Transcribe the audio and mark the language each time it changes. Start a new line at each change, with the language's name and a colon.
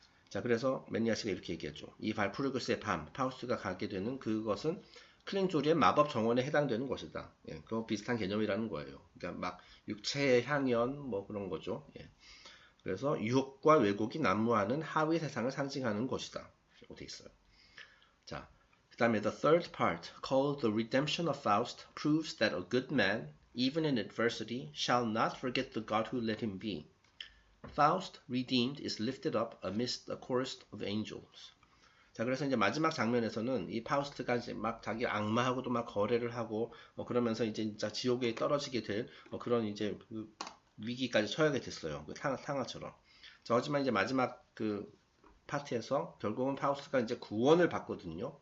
Korean: 자, 그래서 맨니아씨가 이렇게 얘기했죠. 이 발푸르기스의 밤, 파우스트가 가게 되는 그것은 클링조리의 마법 정원에 해당되는 것이다. 예, 그거 비슷한 개념이라는 거예요. 그러니까 육체의 향연 그런 거죠. 예. 그래서 유혹과 왜곡이 난무하는 하위 세상을 상징하는 것이다. 이렇게 돼 있어요. 자, 그 다음에
English: the third part, called the redemption of Faust, proves that a good man, even in adversity, shall not forget the God who let him be. Faust, redeemed, is lifted up amidst a chorus of angels.
Korean: 자, 그래서 이제 마지막 장면에서는 이 파우스트가 이제 자기 악마하고도 거래를 하고 그러면서 이제 진짜 지옥에 떨어지게 될 그런 이제 그 위기까지 처하게 됐어요. 그 탕화처럼. 자, 하지만 이제 마지막 그 파트에서 결국은 파우스트가 이제 구원을 받거든요.